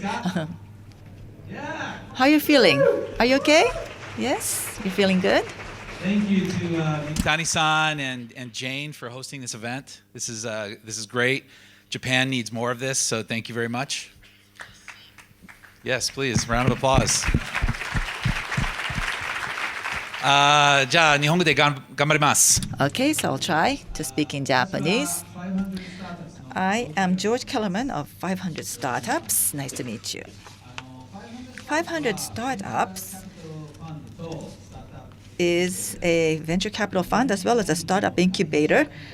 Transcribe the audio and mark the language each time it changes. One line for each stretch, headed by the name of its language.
English: How are you feeling? Are you okay? Yes? You feeling good? Thank you to Tani-san and Jane for hosting this event. This is great. Japan needs more of this, so thank you very much. Yes, please, round of applause.
Japanese: じゃあ日本語で頑張ります。
English: Okay, so I'll try to speak in Japanese. I am George Kellerman of 500 Startups. Nice to meet you. 500 Startups is a venture capital fund as well as a startup incubator.